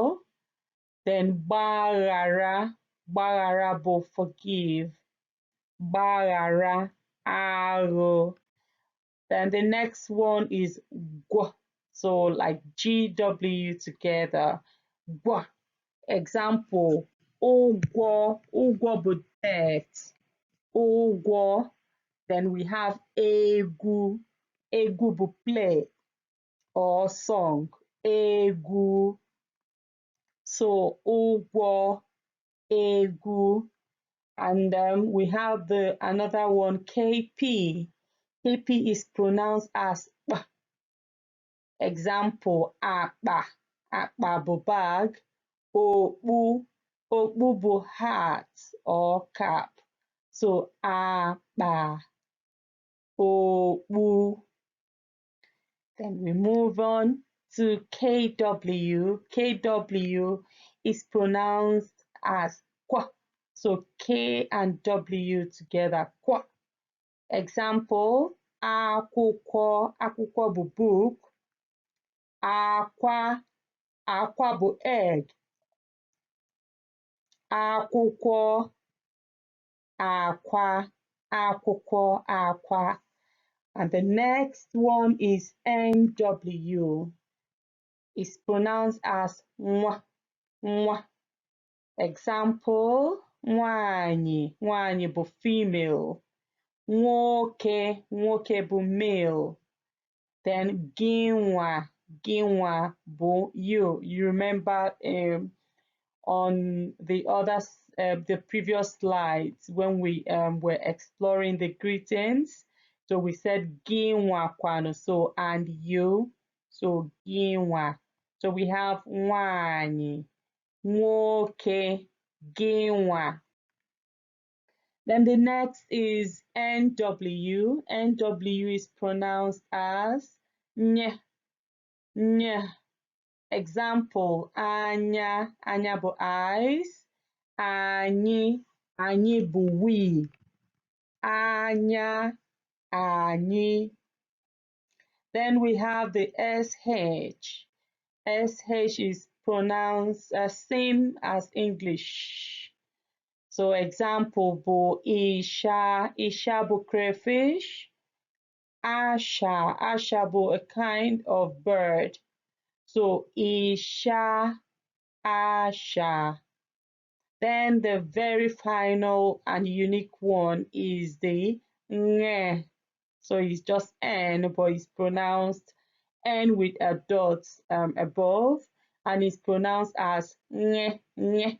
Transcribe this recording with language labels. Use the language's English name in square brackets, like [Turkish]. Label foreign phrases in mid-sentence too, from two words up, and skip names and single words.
[English] Then barara forgive. [Igbo] Barara, aro. [English] Then the next one is gwa. So like GW together. Gwa. Example, [Igbo] ụgwọ bụ debt. Ụgwọ. [English] Then we have egwu. [Igbo] Egwu bụ [English] play or song. [Igbo] Egwu. So ụgwọ, egwu. [English] And we have another one, KP. KP is pronounced as P. Example, [Igbo] akpa. Akpa bụ bag. Okpu. Okpu bụ [English] hat or cap. [Igbo] So akpa, okpu. [English] Then we move on to KW. KW is pronounced as kwa. So K and W together, kwa. Example, [Igbo] akwụkwọ. Akwụkwọ bụ book. Akwa. Akwa bụ egg. Akwụkwọ, akwa, akwụkwọ, akwa. [English] And the next one is NW. It's pronounced as [Igbo] nwa, nwa. [English] Example, nwanyị. [Igbo] Nwanyị bụ female. Nwoke. Nwoke bụ male. Then gịnwa. Gịnwa bụ you. [English] You remember on the previous slides when we were exploring the greetings. So we said [Igbo] gịnwa kwano, [English] so and you, so gịnwa. So we have [Igbo] nwanyị, nwoke, gịnwa. [English] Then the next is NW. NW is pronounced as [Igbo] nye, nye. Example, anya. Anya bụ eyes. Anyị. Anyị bụ we. Anya, anyị. [English] Then we have the SH. SH is pronounced same as English. [Igbo] So example bụ isha, isha bụ crayfish. Asha, asha bụ [English] a kind of bird. [Igbo] So isha, asha. [English] Then the very final and unique one is the nge. So it's just N, but it's pronounced N with a dot above, and it's pronounced as [Igbo] nge, nge.